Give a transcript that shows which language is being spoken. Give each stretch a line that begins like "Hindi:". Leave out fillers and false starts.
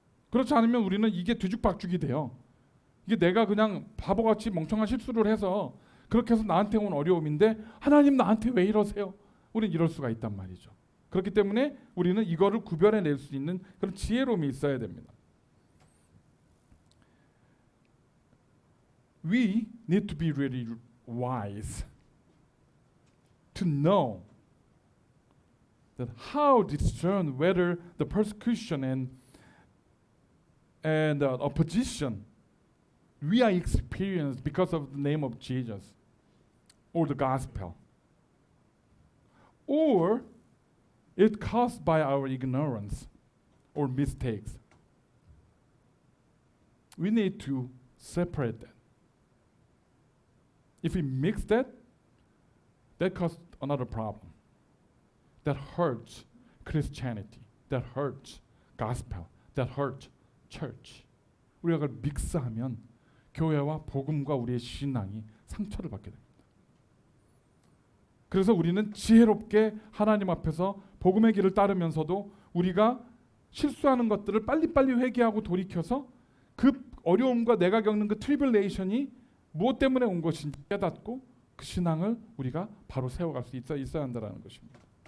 Korean: 그렇지 않으면 우리는 이게 뒤죽박죽이 돼요. 이게 내가 그냥 바보같이 멍청한 실수를 해서 그렇게 해서 나한테 온 어려움인데 하나님 나한테 왜 이러세요? 우리는 이럴 수가 있단 말이죠. 그렇기 때문에 우리는 이거를 구별해낼 수 있는 그런 지혜로움이 있어야 됩니다.
English: We need to be really wise to know that how discern whether the persecution and opposition we are experienced because of the name of Jesus or the gospel, or it caused by our ignorance or mistakes. We need to separate that. If we mix that, that causes another problem. That hurts Christianity. That hurts gospel. That hurts church.
Korean: 우리가 그걸 믹스하면 교회와 복음과 우리의 신앙이 상처를 받게 됩니다. 그래서 우리는 지혜롭게 하나님 앞에서 복음의 길을 따르면서도 우리가 실수하는 것들을 빨리빨리 회개하고 돌이켜서 그 어려움과 내가 겪는 그 트리블레이션이 무엇 때문에 온 것인지 깨닫고 그 신앙을 우리가 바로 세워갈 수 있어야 한다는 것입니다.